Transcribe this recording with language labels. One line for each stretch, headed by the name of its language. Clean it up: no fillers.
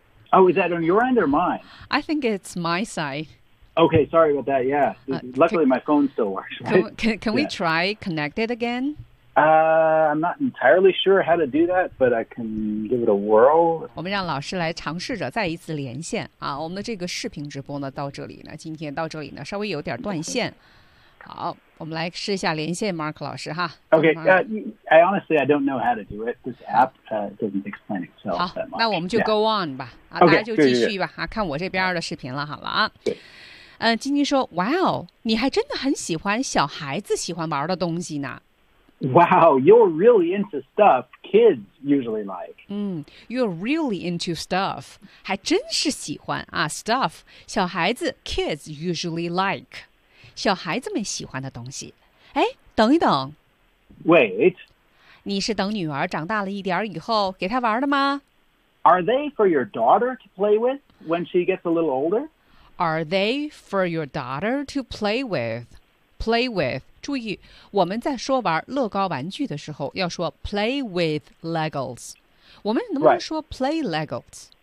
English: Oh, is that on your end or mine? I think it's my side. Okay, sorry about that, yeah. Luckily, my phone still works, right? Can we try connect it again? I'm not entirely sure how to do that, but I can give it a whirl.
Chinese: 我们让老师来尝试着再一次连线啊。我们的这个视频直播呢，到这里呢，今天到这里呢，稍微有点断线。好，我们来试一下连线 Mark 老师哈。
English: Okay, I honestly don't know how to do it. This app doesn't explain itself that much.
Chinese: 好，那我们就
English: go on
Chinese: 吧，
English: 啊，okay,
Chinese: 大家就继续吧，啊，看我这边的视频了，好了啊。嗯，晶晶说 ，Wow, 你还真的很喜欢小孩子喜欢玩的东西呢。
English: Wow, you're really into stuff kids usually like. 嗯 ，you're really into stuff.
Chinese: 还真是喜欢啊
English: ，stuff 小孩子 kids usually like.
Chinese: 小孩子们喜欢的东西，哎，等一等
English: ，Wait，
Chinese: 你是等女儿长大了一点以后给她玩的吗
English: ？Are they for your daughter to play with when she gets a little older? Are they for your daughter to play with?
Chinese: Play with， 注意，我们在说玩乐高玩具的时候要说
English: play with Legos，
Chinese: 我们能不能说
English: play Legos？